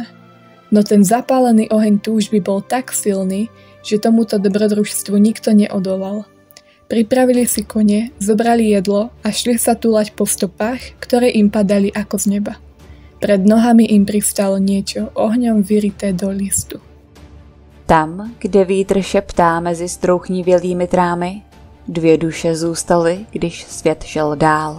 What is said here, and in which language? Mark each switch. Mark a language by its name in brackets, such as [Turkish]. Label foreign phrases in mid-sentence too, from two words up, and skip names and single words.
[Slovak] No ten zapálený oheň túžby bol tak silný, že tomuto dobrodružstvu nikto neodolal. Pripravili si kone, zobrali jedlo a šli sa túlať po stopách, ktoré im padali ako z neba. Pred nohami im pristalo niečo ohňom vyrité do listu. [Czech] Tam, kde vítr šeptá mezi strouchnivělými trámy, dvě duše zůstaly, když svět šel dál.